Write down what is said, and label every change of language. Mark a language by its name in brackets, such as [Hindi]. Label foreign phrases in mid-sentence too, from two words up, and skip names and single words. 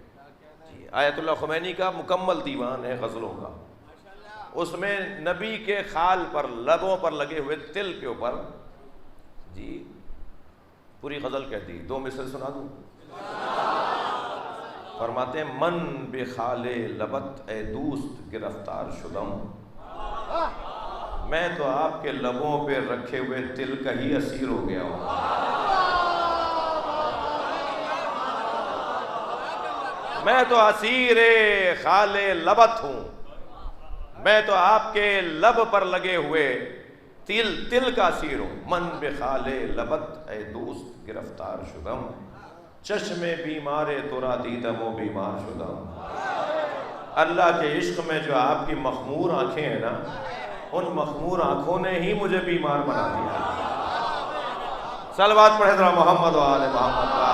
[Urdu] آیت اللہ خمینی کا مکمل دیوان ہے غزلوں کا، اس میں نبی کے خال پر، لبوں پر لگے ہوئے تل کے اوپر جی پوری غزل کہہ دی۔ 2 مثل سنا دوں؟ فرماتے ہیں [Persian] من بے خال لبت اے دوست گرفتار شدم، [Urdu] میں تو آپ کے لبوں پہ رکھے ہوئے تل کا ہی اسیر ہو گیا ہوں. میں تو اسیر خال لبت ہوں. میں تو آپ کے لب پر لگے ہوئے تل کا اسیر ہوں. [Persian] من بخال لبت اے دوست گرفتار شدم، چشم بیمار ترا دیدم و بیمار شدم. [Urdu] اللہ کے عشق میں جو آپ کی مخمور آنکھیں ہیں نا، ان مخمور آنکھوں نے ہی مجھے بیمار بنا دیا. صلوات پڑھے ذرا محمد و آل محمد.